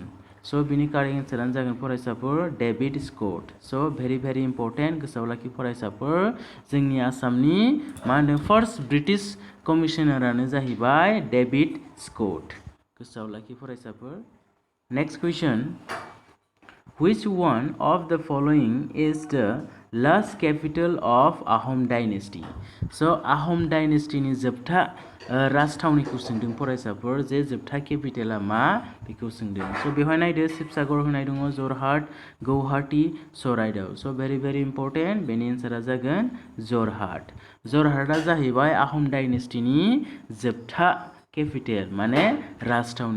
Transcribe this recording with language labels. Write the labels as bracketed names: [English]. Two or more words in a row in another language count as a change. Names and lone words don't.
[Bodo] स' बिनि [English] correct answer [Bodo] जागोन फरायसाफोर डेभिड स्कट। [English] so very important [Bodo] गोसोआव लाखि फरायसाफोर। जोंनि आसामनि मा होनो [English] first British commissioner [Bodo] जाहैबाय डेभिड स्कट। गोसोआव लाखि फरायसाफोर। [English] next question, Which one of the following is the last capital of Ahom dynasty? [Bodo] So आहम डाइनेस्टिनि जोबथा राजथावनिखौ सोंदों फरायसाफोर जे जोबथा केपिटेला मा बेखौ सोंदों। स' बेवहाय नायदो शिबसागर होनाय दङ, जरहाट, गौहाटी, चराइदेउ। [English] so very important [Bodo] बेनि एन्सारा जागोन जरहाट। जरहाटआ जाहैबाय आहम डाइनेस्टिनि जोबथा केपिटेल माने राजथावनि।